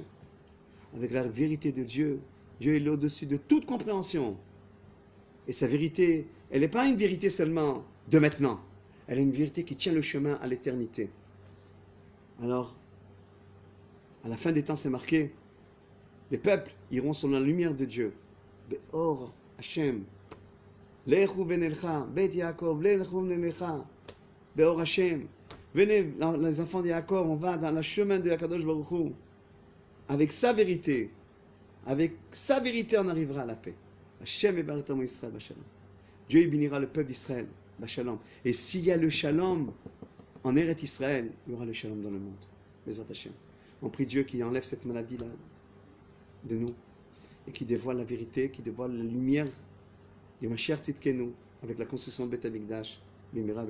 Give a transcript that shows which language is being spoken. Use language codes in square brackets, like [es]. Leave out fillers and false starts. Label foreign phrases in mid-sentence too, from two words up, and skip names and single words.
[fr] Avec la vérité de Dieu, Dieu est au-dessus de toute compréhension. Et sa vérité, elle n'est pas une vérité seulement de maintenant. Elle est une vérité qui tient le chemin à l'éternité. Alors, à la fin des temps, c'est marqué, les peuples iront sur la lumière de Dieu. [he] באור השם. לכו ונלכה. בית יעקב. לכו ונלכה. באור השם. [fr] Venez, les enfants de Yaakov, on va dans le chemin de Akadosh Baruch Hu. Avec sa vérité, on arrivera à la paix. [he] השם יברך ישראל בשלום. [fr] Dieu bénira le peuple d'Israël b'shalom. Et s'il y a le shalom en Eretz Israël, il y aura le shalom dans le monde. [he] בעזרת השם. [fr] On prie Dieu qui enlève cette maladie-là de nous et qui dévoile la vérité, qui dévoile la lumière de Mashiach Tzidkenu avec la construction de Beth Amikdash.